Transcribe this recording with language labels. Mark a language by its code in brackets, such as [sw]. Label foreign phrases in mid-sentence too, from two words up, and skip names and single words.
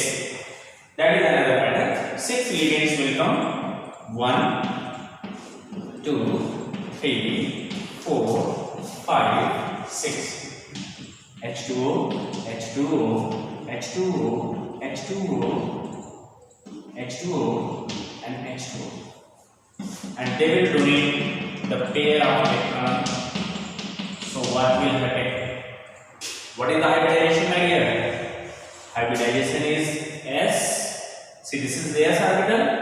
[en] That is another matter. 6 ligands will come. 1, 2, 3, 4, 5, 6. H2O, H2O, H2O, H2O, H2O, and H2O. And they will donate the pair of electron. So what will happen? What is the hybridization, my dear? Hybridization is S. See, this is the S orbital.